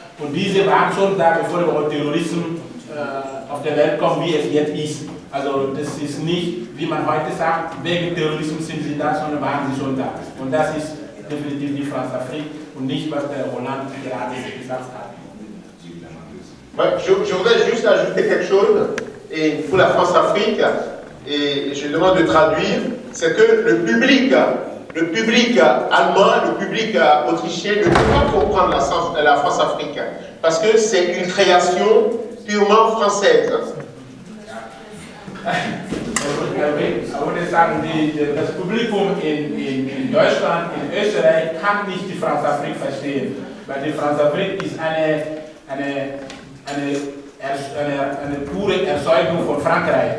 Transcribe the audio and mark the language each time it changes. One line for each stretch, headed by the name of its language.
German: Und diese waren schon da, bevor der Terrorismus auf der Welt kommt, wie es jetzt ist. Also das ist nicht, wie man heute sagt, wegen Terrorismus sind sie da, sondern waren sie schon da. Und das ist definitiv die France-Afrique und nicht, was der Hollande gerade gesagt hat.
French: Je voudrais juste ajouter quelque chose, et pour la France-Afrique, et je demande de traduire, c'est que le public allemand, le public autrichien ne peut pas comprendre la France-Afrique, parce que c'est une création purement française.
German: Ich würde sagen, das Publikum in Deutschland, in Österreich kann nicht die France-Afrique verstehen, weil die France-Afrique ist eine pure Erzeugung von Frankreich.